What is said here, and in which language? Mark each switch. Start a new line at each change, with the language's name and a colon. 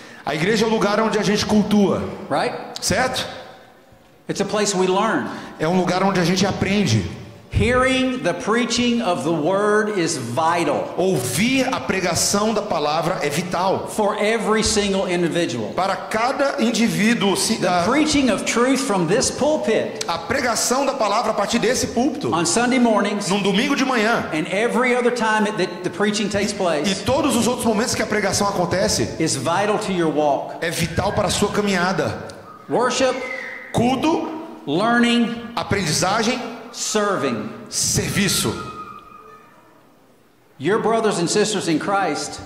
Portuguese: A igreja é o lugar onde a gente cultua,
English: right?
Portuguese: certo?
English: It's a place we learn.
Portuguese: É um lugar onde a gente aprende.
English: Hearing the preaching of the word is vital
Portuguese: Ouvir a pregação da palavra é vital
English: for every single individual.
Portuguese: para cada indivíduo.
English: The preaching of truth from this pulpit
Portuguese: A pregação da palavra a partir desse púlpito,
English: on Sunday mornings
Portuguese: num domingo de manhã,
English: and every other time that the preaching takes
Portuguese: e
English: place
Portuguese: todos os outros momentos que a pregação acontece,
English: is vital to your walk.
Portuguese: é vital para a sua caminhada.
English: Worship,
Portuguese: Culto,
English: learning,
Portuguese: aprendizagem,
English: serving.
Portuguese: serviço.
English: Your brothers and sisters in Christ